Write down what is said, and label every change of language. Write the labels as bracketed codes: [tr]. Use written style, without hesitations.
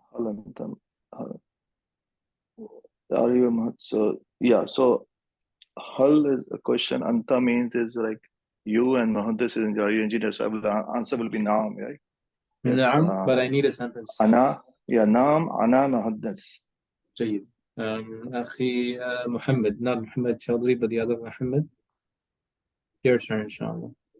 [ar] هل أنت [en] are you [ar] مهندس? [en] So yeah. So hal is a question. Anta means is like you, and Muhandis is are you engineer. So the answer will be naam, right? Yes, نعم, but I need a sentence. [ar] أنا yeah naam أنا مهندس. جيد. [en] أخي محمد, not Muhammad Chaudhry, but the other Muhammad. Your turn, inshallah.